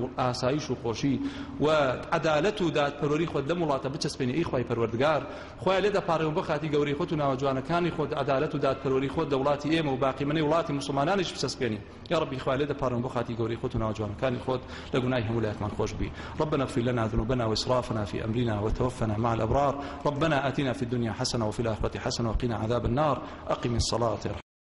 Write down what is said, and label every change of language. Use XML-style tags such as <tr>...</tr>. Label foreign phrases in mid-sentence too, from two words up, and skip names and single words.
<ckb>و ئاسایش و خۆشی و عەدالەت و دادپەروەری خۆت لەم وڵاتە بچەسپێنی ئەی خوای پەروەردگار خوای لێ دەپاڕێەوە بۆ خاتی گەورەی خۆت و ناوە جوانەکانی خۆت عەدالەت و دادپەروەری خۆت دەوڵاتی ئێمە و باقیمەنەی وڵاتی مسلمانانیش بچەسپێنی</ckb> <ar>یا ڕەبی</ar> <ckb>خوای لێ دەپاڕێەوە بۆ خاتی گەورەی خۆت و ناوە جوانەکانی خۆت لە گوناهی هەموو لایەکمان خۆش بی</ckb> <ar>ربنا اغفر لنا ذنوبنا وإسرافنا في أمرنا وتوفنا مع الأبرار ربنا آتنا في الدنيا حسنة وفي الآخرة حسنة وقنا عذاب النار أقم الصلاة</ar>